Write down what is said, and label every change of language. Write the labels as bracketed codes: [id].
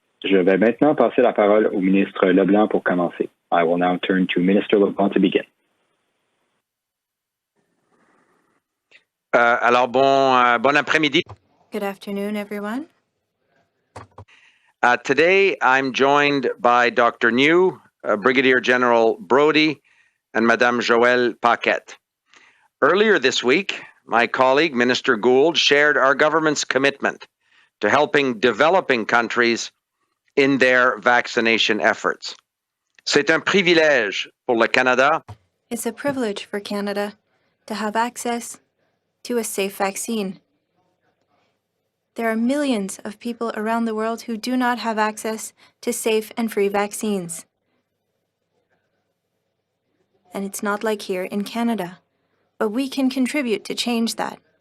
[fr] Je vais maintenant passer la parole au ministre Leblanc pour commencer. [en] I will now turn to Minister Leblanc to begin. [fr] Alors, bon après-midi. [en] Good afternoon, everyone. Today, I'm joined by Dr. New, Brigadier General Brody, and Madame Joëlle Paquette. Earlier this week, my colleague, Minister Gould, shared our government's commitment to helping developing countries in their vaccination efforts. [fr] C'est un privilège pour le Canada. [en] It's a privilege for Canada to have access to a safe vaccine. There are millions of people around the world who do not have access to safe and free vaccines. And it's not like here in Canada, but we can contribute to change that.